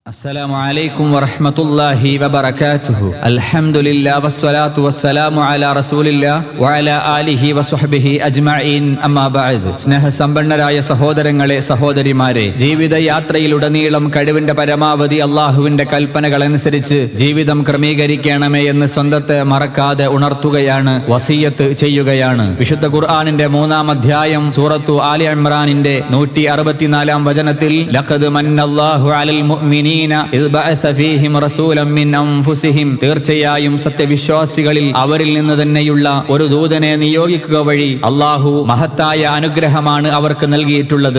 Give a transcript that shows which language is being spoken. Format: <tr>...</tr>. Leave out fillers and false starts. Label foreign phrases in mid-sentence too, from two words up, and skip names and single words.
<ar>السلام عليكم ورحمة الله وبركاته. الحمد لله والصلاة والسلام على رسول الله وعلى آله وصحبه أجمعين. أما بعد.</ar> <ml>സ്നേഹസമ്പന്നരായ സഹോദരങ്ങളെ സഹോദരിമാരെ, ജീവിതയാത്രയിലുടനീളം കഴിവിന്റെ പരമാവധി അള്ളാഹുവിന്റെ കൽപ്പനകൾ അനുസരിച്ച് ജീവിതം ക്രമീകരിക്കണമേ എന്ന് സ്വന്തത്തെ മറക്കാതെ ഉണർത്തുകയാണ്, വസിയത്ത് ചെയ്യുകയാണ്. വിശുദ്ധ ഖുർആനിന്റെ 3-ാം അധ്യായം സൂറത്തു ആലി ഇംറാനിന്റെ 164-ാം വചനത്തിൽ</ml> <ar>لقد من الله على المؤمنين إذ بعث فيهم رسولا من أنفسهم,</ar> <ml>തീർച്ചയായും സത്യവിശ്വാസികളിൽ അവരിൽ നിന്ന് തന്നെയുള്ള ഒരു ദൂതനെ നിയോഗിക്കുക വഴി അള്ളാഹു മഹത്തായ അനുഗ്രഹമാണ് അവർക്ക് നൽകിയിട്ടുള്ളത്.</ml>